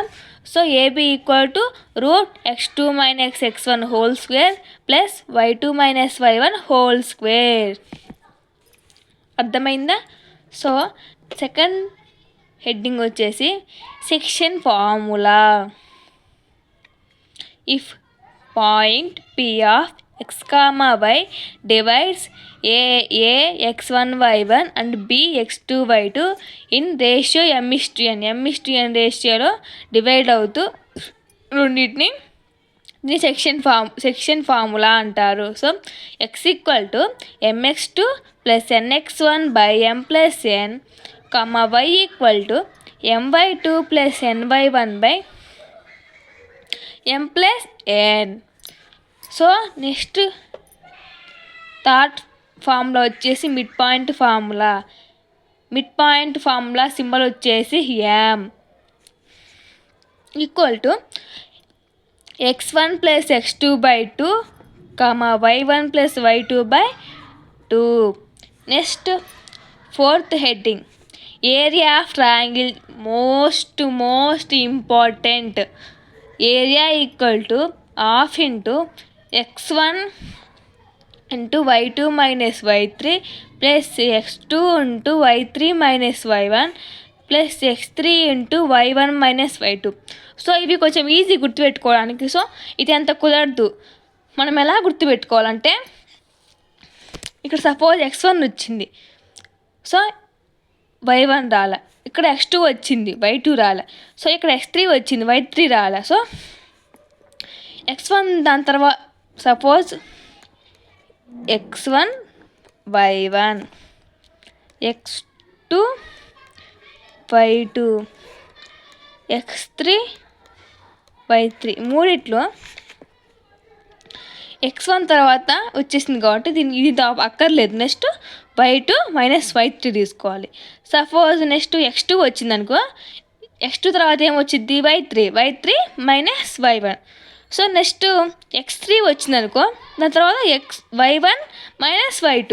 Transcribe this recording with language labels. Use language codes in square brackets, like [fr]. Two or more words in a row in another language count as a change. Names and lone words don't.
[te] సో AB √x2 - x1 [en] whole square [te] ప్లస్ y2 - y1 [en] whole square. [te] అర్థమైందా? సో [en] second heading [te] వచ్చేసి [en] section formula. if point P of x, y divides A x1 y1 and B x2 y2 in ratio m:n. [te] m:n రేషియోలో డివైడ్ అవుతూ రెండింటిని [en] section formula [te] అంటారు. సో x mx2 + nx1 / m + n, y my2 + ny1 / m + n. సో [en] next third formula [te] వచ్చేసి [en] mid point formula. mid point formula symbol [te] వచ్చేసి m x1 + x2/2, y1 + y2/2. [en] next fourth heading area of triangle. most important. [te] ఏరియా ½ x1 × y2 - y3 ప్లస్ x2 × y3 - y1 ప్లస్ x3 × y1 - y2. సో ఇవి కొంచెం ఈజీ గుర్తుపెట్టుకోవడానికి. సో ఇది అంత కుదరదు. మనం ఎలా గుర్తుపెట్టుకోవాలంటే, ఇక్కడ సపోజ్ x1 వచ్చింది, సో y1 రాలే. ఇక్కడ x2 వచ్చింది, y2 రాలే. సో ఇక్కడ x3 వచ్చింది, y3 రాలే. సో x1 దాని తర్వాత సపోజ్ x1 y1, x2 y2, x3 y3 మూడిట్లో x1 తర్వాత వచ్చేసింది కాబట్టి ఇది అక్కర్లేదు. నెక్స్ట్ y2 - y3 తీసుకోవాలి. సపోజ్ నెక్స్ట్ x2 వచ్చింది అనుకో, x2 తర్వాత ఏమొచ్చింది? y3 - y1. సో నెక్స్ట్ x3 వచ్చింది అనుకో, దాని తర్వాత y1 - y2.